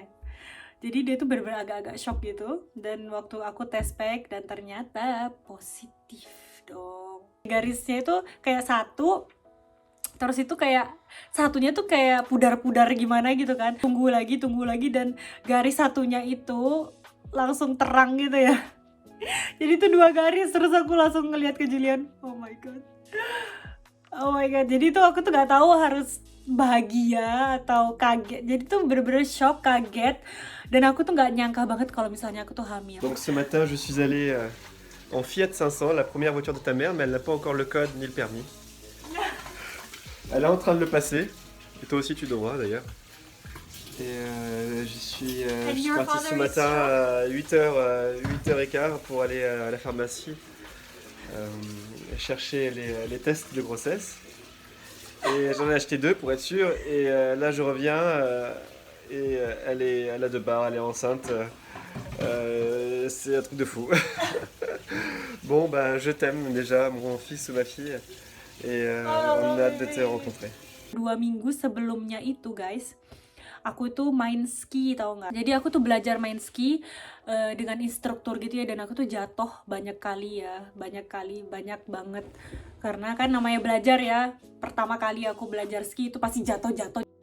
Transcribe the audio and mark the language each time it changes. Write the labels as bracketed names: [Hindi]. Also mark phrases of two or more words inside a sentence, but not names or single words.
[Indonesian] Jadi dia tuh bener-bener agak-agak shock gitu. Dan waktu aku [English] test pack, [Indonesian] dan ternyata positif dong. Garisnya itu kayak 1, terus itu kayak satunya tuh kayak pudar-pudar gimana gitu kan. Tunggu lagi, dan garis satunya itu langsung terang gitu ya. Jadi tuh 2 garis, terus aku langsung ngeliat ke Julian, [English] oh my god. [Indonesian] Jadi tuh aku tuh gak tahu harus bahagia atau kaget. Jadi tuh bener-bener shock, kaget, dan aku tuh gak nyangka banget kalau misalnya aku tuh hamil. [French] Donc ce matin je suis allé en Fiat 500, la première voiture de ta mère, mais elle n'a pas encore le code ni le permis. Elle est en train de le passer, et toi aussi tu devras d'ailleurs. Et je suis parti ce matin à 8h15 pour aller à la pharmacie chercher les tests de grossesse. Et j'en ai acheté 2 pour être sûr, et là je reviens et elle a 2 barres, elle est enceinte. C'est un truc de fou. Bon, ben je t'aime déjà, mon fils ou ma fille. Et on a hâte de te rencontrer. [Indonesian] 2 minggu sebelumnya itu guys, aku tuh main ski, tau nggak? Jadi aku tuh belajar main ski dengan instruktur gitu ya, dan aku tuh jatuh banyak banget. Karena kan namanya belajar ya, pertama kali aku belajar ski itu pasti jatuh.